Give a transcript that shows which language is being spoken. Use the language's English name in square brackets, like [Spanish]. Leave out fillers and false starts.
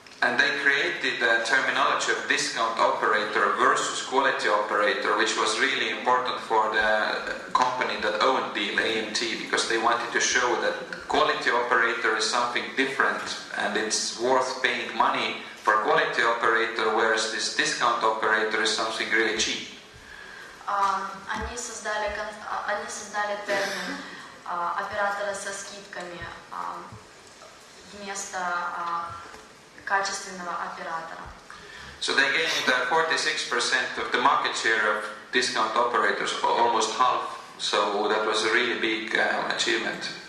[English] And they created a terminology of discount operator versus quality operator, which was really important for the company that owned the AMT, because they wanted to show that quality operator is something different and it's worth paying money for quality operator, whereas this discount operator is something really cheap. [Russian] Они создали термин оператора со скидками вместо качественного оператора. [English] So they gained 46% of the market share of discount operators, almost half. So that was a really big achievement.